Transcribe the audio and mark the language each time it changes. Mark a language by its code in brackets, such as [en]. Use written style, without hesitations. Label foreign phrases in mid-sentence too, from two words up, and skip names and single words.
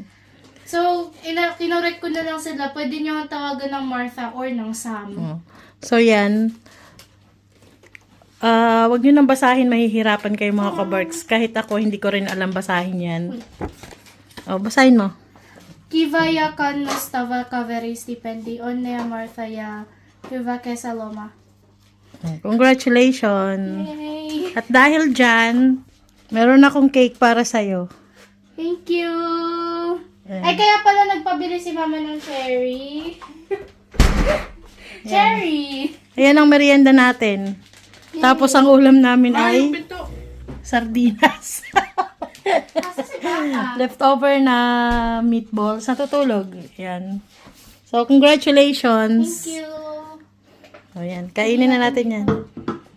[tl] So, kinorek ko na lang sila, pwede nyo ang tawagan ng Martha or ng Sam. Oh. So, yan. Wag nyo nang basahin, mahihirapan kayo mga ka-Berks. Kahit ako, hindi ko rin alam basahin yan. Oh, basahin mo. Kivaya kan nastava kaveri stipendi onea Marthaya Yuva Kesaloma. [en] Congratulations! Yay! [tl] At dahil dyan, meron akong cake para sa'yo. [en] Thank you! [tl] Ay, kaya pala nagpabili si mama ng cherry. [en] Cherry! [tl] Ayan ang merienda natin. Tapos ang ulam namin ay sardinas. [ceb] Asa si Bata? [tl] Leftover na meatballs. Natutulog. Ayan. [en] So, congratulations. Thank you! [tl] O, yan. Kainin na natin yan.